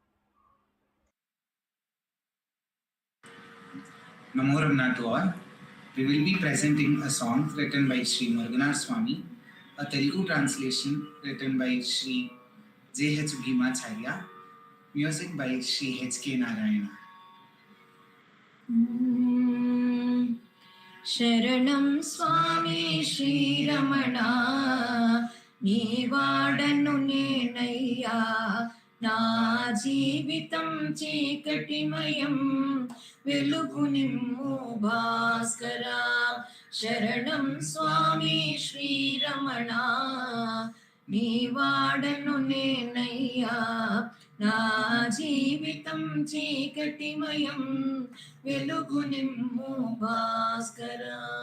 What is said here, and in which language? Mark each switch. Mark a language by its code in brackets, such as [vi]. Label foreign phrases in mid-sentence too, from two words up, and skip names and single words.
[en] Namo Ramana to all. We will be presenting a song written by Sri Muruganaswamy, a Telugu translation written by Sri J.H. Bhimacharya, music by Sri H.K. Narayana. [te] శరణం స్వామీ శ్రీరమణా నీవాడను నేనయ్యా నా జీవితం చీకటిమయం వెలుగు నిమ్ము భాస్కరా శరణం స్వామి శ్రీరమణ నీవాడను నేనయ్యా నా జీవితం చీకటిమయం వెలుగు నిమ్ము భాస్కరా